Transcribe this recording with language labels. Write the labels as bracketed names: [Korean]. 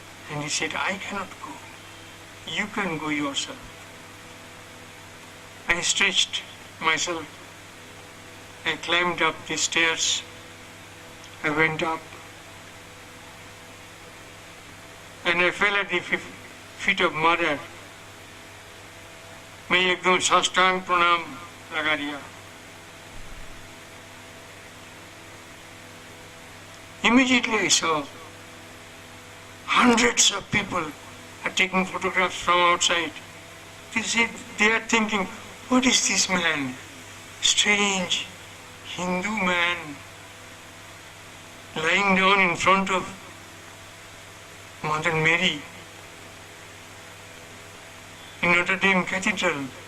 [English] And he said, I cannot go. You can go yourself. I stretched myself. I climbed up the stairs. I went up. And I fell at the feet of Mother. [Hindi] मैं एकदम साष्टांग प्रणाम लगा दिया. [English] Immediately I saw hundreds of people are taking photographs from outside. They are thinking, what is this man? Strange Hindu man lying down in front of Mother Mary in Notre Dame Cathedral.